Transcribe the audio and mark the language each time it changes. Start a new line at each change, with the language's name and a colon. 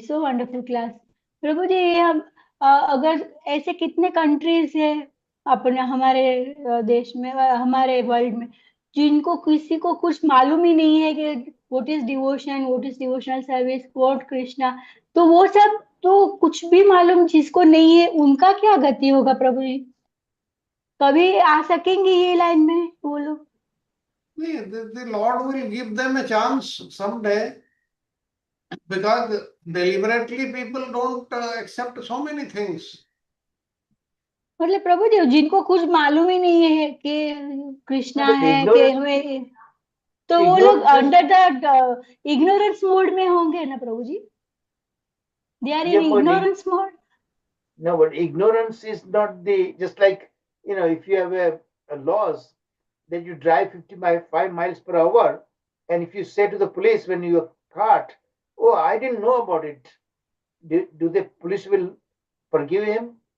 English: so wonderful class
Hindi: प्रभु जी. हम अगर ऐसे कितने कंट्रीज है अपने हमारे देश में, हमारे वर्ल्ड में, जिनको किसी को कुछ मालूम ही नहीं है कि
English: what is devotion, what is devotional service, what Krishna,
Hindi: तो वो सब तो कुछ भी मालूम जिसको नहीं है, उनका क्या गति होगा प्रभु जी? कभी आ सकेंगे ये लाइन में वो लोग?
English: The Lord will give them a chance someday, because deliberately people don't accept so many things.
Hindi: मतलब प्रभु जी जिनको कुछ मालूम ही नहीं है कि कृष्णा है कि हमें, तो वो लोग
English: under the ignorance mode
Hindi: में होंगे ना प्रभु जी?
English: They are in ignorance mode. No, but ignorance is not just like, if you have a laws that you drive 5 miles per hour, and if you say to the police when you are caught, oh, I didn't know about it, do the police will forgive him?